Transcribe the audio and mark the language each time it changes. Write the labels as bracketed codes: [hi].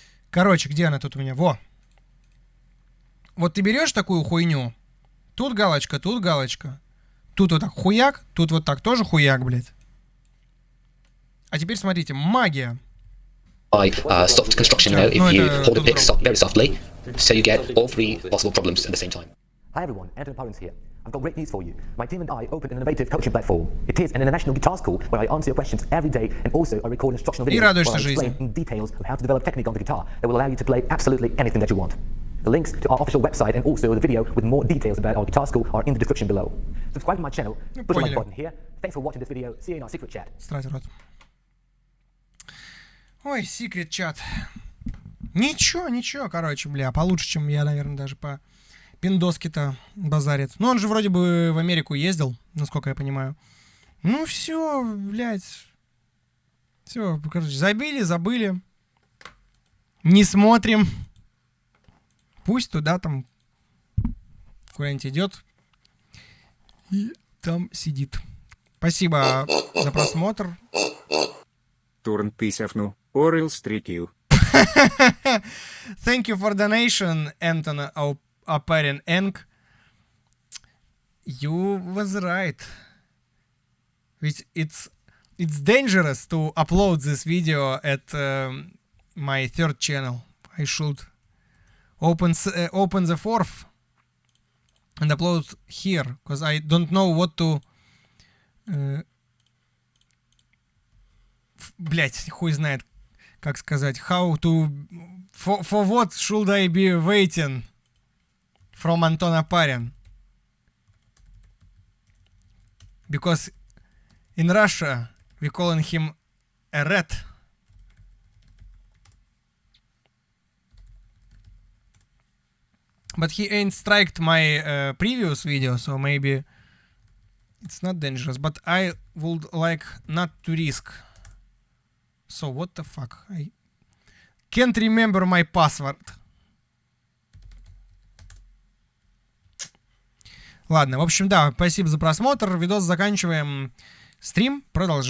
[ru] Короче, где она тут у меня? Во. Вот ты берешь такую хуйню. Тут галочка, тут галочка. Тут вот так хуяк, тут вот так тоже хуяк, блядь. А теперь смотрите, магия. [en] By soft construction, you know, if you hold a pick very softly, so you get all three possible problems at the same time. Hi everyone, Anton here. I've got great news for you. My team and I opened an innovative coaching platform. It is an international guitar school where I answer your questions every day and also I record instructional videos where I explain in details of how to develop technique on the guitar that will allow you to play absolutely anything that you want. The links to our official website and also the video with more details about our guitar school are in the description below. Subscribe to my channel, push the like button here, Thanks for watching this video. See you in our secret chat. [ru] Страсть рот. Ой, секрет чат. Ничего, короче, бля, получше, чем я, наверное, даже по пиндоске-то базарит. Ну, он же вроде бы в Америку ездил, насколько я понимаю. Ну, все, блядь. Все, короче, забыли. Не смотрим. Пусть туда там куда-нибудь идет и там сидит. Спасибо за просмотр. Турн писавну, Орел стрикил. [en] Thank you for donation, Anton Oparin Eng. You was right. It's dangerous to upload this video at my third channel. I should open the fourth and upload here, because I don't know what to... [ru] Блять, хуй знает, как сказать. [en] How to... For what should I be waiting? From Anton Oparin. Because in Russia we calling him a rat. But he ain't striked my previous video, so maybe it's not dangerous. But I would like not to risk. So what the fuck? I can't remember my password. [ru] Ладно, в общем, да, спасибо за просмотр. Видос заканчиваем. Стрим продолжаем.